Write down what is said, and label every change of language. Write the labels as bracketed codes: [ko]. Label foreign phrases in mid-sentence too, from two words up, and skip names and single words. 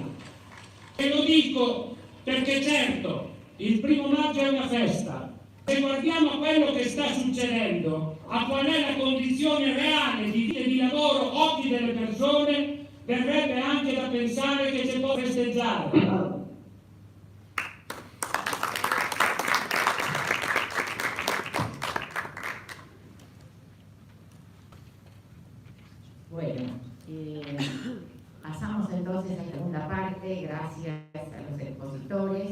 [it] E lo dico perché certo, il 1 maggio è una festa. Se guardiamo a quello che sta succedendo, a qual è la condizione reale di vita e di lavoro oggi delle persone, verrebbe anche da pensare che si può festeggiare. [es] Bueno, pasamos entonces a la segunda parte, gracias a los expositores.